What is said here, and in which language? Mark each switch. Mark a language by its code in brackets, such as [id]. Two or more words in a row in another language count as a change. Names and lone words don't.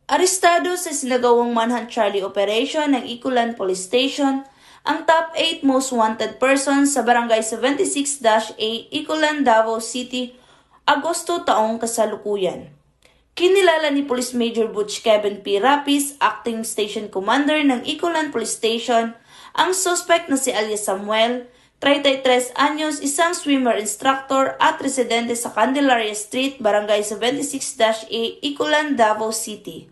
[tl] Arestado sa sinagawang Manhunt Charlie Operation ng Iculan Police Station ang top 8 [en] most wanted persons [tl] sa Barangay 76-A, Iculan, Davao City, Agosto taong kasalukuyan. Kinilala ni Police Major Butch Kevin P. Rapis, Acting Station Commander ng Iculan Police Station, ang suspect na si alias Samuel, 33 anyos, isang [en] swimmer instructor [tl] at residente sa Candelaria Street, Barangay 76-A, Iculan, Davao City.